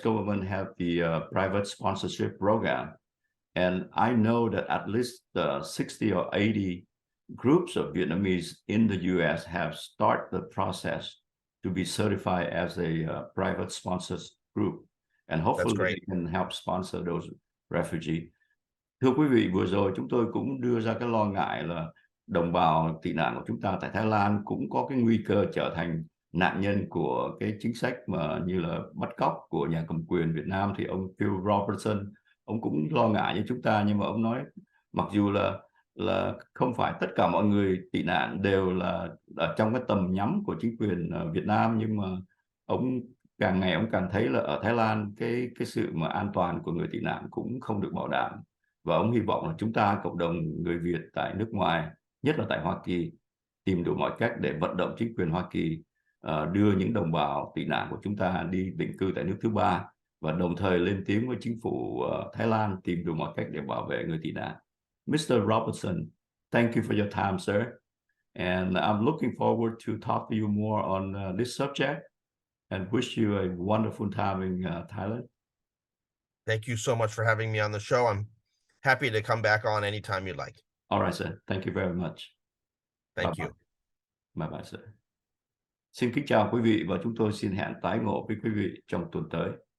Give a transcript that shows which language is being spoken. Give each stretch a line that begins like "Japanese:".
English: government have the private sponsorship program. And I know that at least 60 or 80 groups of Vietnamese in the U.S. have started the process to be certified as a private sponsors group. And hopefully they can help sponsor those refugees.
Vietnamese: Thưa quý vị, vừa rồi chúng tôi cũng đưa ra cái lo ngại là đồng bào tị nạn của chúng ta tại Thái Lan cũng có cái nguy cơ trở thành nạn nhân của cái chính sách mà như là bắt cóc của nhà cầm quyền Việt Nam. Thì ông Phil Robertson, ông cũng lo ngại như chúng ta, nhưng mà ông nói mặc dù là không phải tất cả mọi người tị nạn đều là ở trong cái tầm nhắm của chính quyền Việt Nam, nhưng mà ông càng ngày ông càng thấy là ở Thái Lan cái sự mà an toàn của người tị nạn cũng không được bảo đảm. Và ông hy vọng là chúng ta, cộng đồng người Việt tại nước ngoài, nhất là tại Hoa Kỳ, tìm đủ mọi cách để vận động chính quyền Hoa Kỳ đưa những đồng bào tị nạn của chúng ta đi định cư tại nước thứ ba, và đồng thời lên tiếng với chính phủ Thái Lan tìm đủ mọi cách để bảo vệ người tị nạn.
English: Mr. Robertson, thank you for your time, sir. And I'm looking forward to talk to you more on this subject, and wish you a wonderful time in Thailand. Thank you so much for having me on the show. I'm happy to come back on anytime you'd like. All right, sir. Thank you very much. Thank you. Bye bye, sir.
Vietnamese: Xin kính chào quý vị, và chúng tôi xin hẹn tái ngộ với quý vị trong tuần tới.